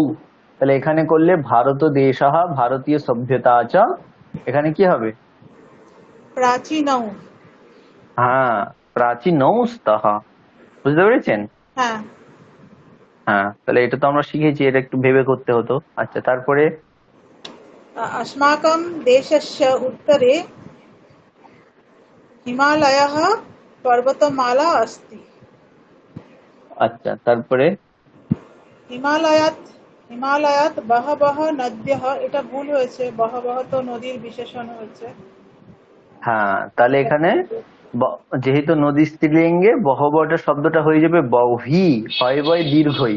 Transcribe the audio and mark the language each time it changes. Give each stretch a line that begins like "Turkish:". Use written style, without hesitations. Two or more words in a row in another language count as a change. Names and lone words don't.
Bangla: তাহলে এখানে করলে
Sanskrit: ভারত দেশাহ ভারতীয় সভ্যতা চ,
Bangla: এখানে কি হবে? প্রাচীনও। হ্যাঁ, প্রাচীনস্তः। বুঝতে পেরেছেন? হ্যাঁ। হ্যাঁ, তাহলে এটা তো আমরা শিখেছি, এটা একটু ভেবে করতে হতো। আচ্ছা, তারপরে
Sanskrit: अस्माकं देशस्य उत्तरे हिमालयः पर्वतमाला अस्ति।
Bangla: আচ্ছা, তারপরে
Sanskrit: হিমালয়াত হিমালয়াত বহবহ নদ্যঃ,
Bangla: এটা ভুল হয়েছে, বহবহ তো নদীর বিশেষণ হয়েছে। হ্যাঁ, তাহলে এখানে যেহেতু নদী স্ত্রীলিঙ্গে বহবটা শব্দটা হয়ে যাবে বহ্বি, হয় বয় দীর্ঘই।